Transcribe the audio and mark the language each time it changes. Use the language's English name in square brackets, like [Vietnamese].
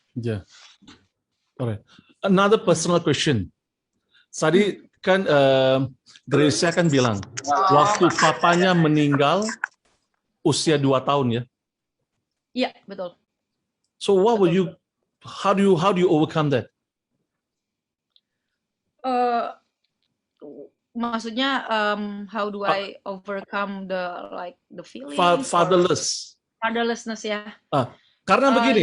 [English] Yeah. Alright. Another personal question. Tadi [Indonesian] kan Gracia kan bilang waktu papanya meninggal usia 2 tahun ya. Iya, betul. [English] So what will [Indonesian] Betul. [English] you how do you overcome that? Maksudnya how do I overcome the feelings or fatherlessness ya? [Indonesian] Karena begini,